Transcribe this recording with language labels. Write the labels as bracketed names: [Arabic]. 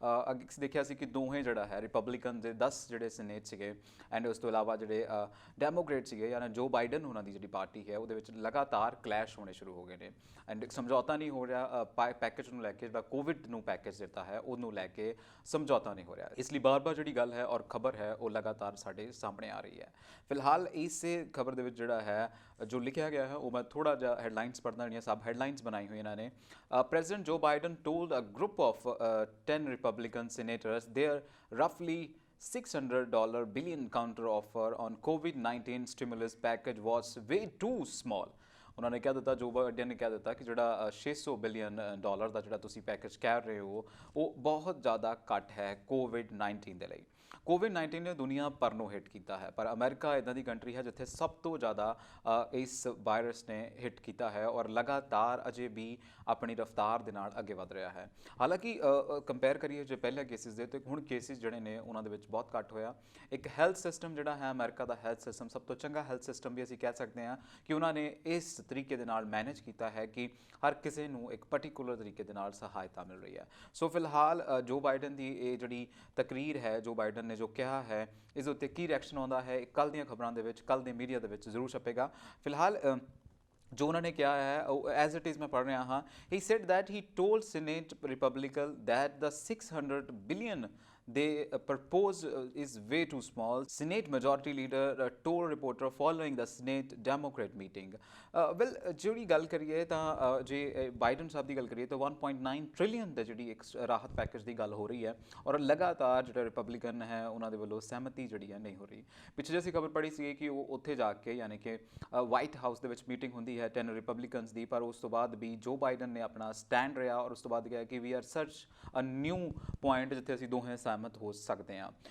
[Punjabi] ਅੱਗੇ ਦੇਖਿਆ ਸੀ ਕਿ ਦੋਵੇਂ ਜਿਹੜਾ ਹੈ ਰਿਪਬਲਿਕਨ ਦੇ 10 ਜਿਹੜੇ ਸੈਨੇਟ ਸੀਗੇ ਐਂਡ ਉਸ ਤੋਂ ਇਲਾਵਾ ਜਿਹੜੇ ਡੈਮੋਕ੍ਰੇਟ ਸੀਗੇ ਯਾਨੀ ਜੋ ਬਾਈਡਨ ਉਹਨਾਂ ਦੀ ਜਿਹੜੀ ਪਾਰਟੀ ਹੈ ਉਹਦੇ ਵਿੱਚ ਲਗਾਤਾਰ ਕਲੈਸ਼ ਹੋਣੇ ਸ਼ੁਰੂ ਹੋ ਗਏ ਨੇ ਐਂਡ ਸਮਝੌਤਾ ਨਹੀਂ ਹੋ ਰਿਹਾ ਪੈਕੇਜ ਨੂੰ ਲੈ ਕੇ। ਜਿਹੜਾ ਕੋਵਿਡ ਨੂੰ ਪੈਕੇਜ ਦਿੱਤਾ ਹੈ ਉਹਨੂੰ ਲੈ ਕੇ ਸਮਝੌਤਾ ਨਹੀਂ ਹੋ ਰਿਹਾ। ਇਸ ਲਈ ਬਾਰ-ਬਾਰ ਜਿਹੜੀ ਗੱਲ ਹੈ ਔਰ ਖਬਰ ਹੈ ਉਹ ਲਗਾਤਾਰ ਸਾਡੇ ਸਾਹਮਣੇ ਆ ਰਹੀ ਹੈ। ਫਿਲਹਾਲ ਇਸੇ ਖਬਰ ਦੇ ਵਿੱਚ ਜਿਹੜਾ ਹੈ ਜੋ ਲਿਖਿਆ ਗਿਆ ਹੈ ਉਹ ਮੈਂ ਥੋੜਾ ਜਿਹਾ ਹੈਡਲਾਈਨਸ ਪੜ੍ਹਦਾ ਜਿਹੜੀਆਂ ਸਬ ਹੈਡਲਾਈਨਸ ਬਣਾਈ ਹੋਈ ਇਹਨਾਂ ਨੇ। [English] President Joe Biden told a group of 10 Republican senators their roughly $600 billion counter offer on COVID-19 stimulus package was way too small। [Punjabi] ਉਹਨਾਂ ਨੇ ਕਹਿ ਦਿੱਤਾ, ਜੋ ਬਾਈਡਨ ਨੇ ਕਹਿ ਦਿੱਤਾ ਕਿ ਜਿਹੜਾ $600 ਬਿਲੀਅਨ ਦਾ ਜਿਹੜਾ ਤੁਸੀਂ ਪੈਕੇਜ ਕਹਿ ਰਹੇ ਹੋ ਉਹ ਬਹੁਤ ਜ਼ਿਆਦਾ ਘੱਟ ਹੈ COVID-19 ਦੇ ਲਈ। COVID-19 ਨੇ ਦੁਨੀਆ ਭਰ ਨੂੰ ਹਿੱਟ ਕੀਤਾ ਹੈ, ਪਰ ਅਮਰੀਕਾ ਇੱਦਾਂ ਦੀ ਕੰਟਰੀ ਹੈ ਜਿੱਥੇ ਸਭ ਤੋਂ ਜ਼ਿਆਦਾ ਇਸ ਵਾਇਰਸ ਨੇ ਹਿੱਟ ਕੀਤਾ ਹੈ ਔਰ ਲਗਾਤਾਰ ਅਜੇ ਵੀ ਆਪਣੀ ਰਫ਼ਤਾਰ ਦੇ ਨਾਲ ਅੱਗੇ ਵਧ ਰਿਹਾ ਹੈ। ਹਾਲਾਂਕਿ ਕੰਪੇਅਰ ਕਰੀਏ ਜੇ ਪਹਿਲੇ ਕੇਸਿਸ ਦੇ ਤੇ ਹੁਣ ਕੇਸਿਸ ਜਿਹੜੇ ਨੇ ਉਹਨਾਂ ਦੇ ਵਿੱਚ ਬਹੁਤ ਘੱਟ ਹੋਇਆ। ਇੱਕ ਹੈਲਥ ਸਿਸਟਮ ਜਿਹੜਾ ਹੈ ਅਮਰੀਕਾ ਦਾ ਹੈਲਥ ਸਿਸਟਮ ਸਭ ਤੋਂ ਚੰਗਾ ਹੈਲਥ ਸਿਸਟਮ ਵੀ ਅਸੀਂ ਕਹਿ ਸਕਦੇ ਹਾਂ ਕਿ ਉਹਨਾਂ ਨੇ ਇਸ ਤਰੀਕੇ ਦੇ ਨਾਲ ਮੈਨੇਜ ਕੀਤਾ ਹੈ ਕਿ ਹਰ ਕਿਸੇ ਨੂੰ ਇੱਕ ਪਾਰਟਿਕੂਲਰ ਤਰੀਕੇ ਦੇ ਨਾਲ ਸਹਾਇਤਾ ਮਿਲ ਰਹੀ ਹੈ। ਸੋ ਫਿਲਹਾਲ ਜੋ ਬਾਈਡਨ ਦੀ ਇਹ ਜਿਹੜੀ ਤਕਰੀਰ ਹੈ, ਜੋ ਬਾਈਡਨ ਨੇ ਜੋ ਕਿਹਾ ਹੈ, ਇਸ ਉੱਤੇ ਕੀ ਰਿਐਕਸ਼ਨ ਆਉਂਦਾ ਹੈ ਕੱਲ੍ਹ ਦੀਆਂ ਖਬਰਾਂ ਦੇ ਵਿੱਚ, ਕੱਲ੍ਹ ਦੇ ਮੀਡੀਆ ਦੇ ਵਿੱਚ ਜ਼ਰੂਰ ਛਪੇਗਾ। ਫਿਲਹਾਲ ਜੋ ਉਹਨਾਂ ਨੇ ਕਿਹਾ ਹੈ ਉਹ [English] as it is [Punjabi] ਮੈਂ ਪੜ੍ਹ ਰਿਹਾ ਹਾਂ। [English] He said that he told Senate Republican that the $600 billion they propose is way too small, Senate Majority Leader told reporter following the Senate Democrat meeting। [Punjabi] Well ਜਿਹੜੀ ਗੱਲ ਕਰੀਏ ਤਾਂ ਜੇ ਬਾਈਡਨ ਸਾਹਿਬ ਦੀ ਗੱਲ ਕਰੀਏ ਤਾਂ 1.9 ਟ੍ਰਿਲੀਅਨ ਦਾ ਜਿਹੜੀ ਇੱਕ ਰਾਹਤ ਪੈਕੇਜ ਦੀ ਗੱਲ ਹੋ ਰਹੀ ਹੈ ਔਰ ਲਗਾਤਾਰ ਜਿਹੜਾ ਰਿਪਬਲਿਕਨ ਹੈ ਉਹਨਾਂ ਦੇ ਵੱਲੋਂ ਸਹਿਮਤੀ ਜਿਹੜੀ ਹੈ ਨਹੀਂ ਹੋ ਰਹੀ। ਪਿੱਛੇ ਜਿਹੀ ਅਸੀਂ ਖਬਰ ਪੜ੍ਹੀ ਸੀ ਕਿ ਉਹ ਉੱਥੇ ਜਾ ਕੇ ਯਾਨੀ ਕਿ ਵਾਈਟ ਹਾਊਸ ਦੇ ਵਿੱਚ ਮੀਟਿੰਗ ਹੁੰਦੀ ਹੈ 10 ਰਿਪਬਲਿਕਨਸ ਦੀ, ਪਰ ਉਸ ਤੋਂ ਬਾਅਦ ਵੀ ਜੋ ਬਾਈਡਨ ਨੇ ਆਪਣਾ ਸਟੈਂਡ ਰਿਹਾ ਔਰ ਉਸ ਤੋਂ ਬਾਅਦ ਕਿਹਾ ਕਿ [English] we are search a new point [Punjabi] ਜਿੱਥੇ ਅਸੀਂ ਦੋਵੇਂ ਸਹਿਮਤ ਹੋ ਸਕਦੇ ਹਾਂ।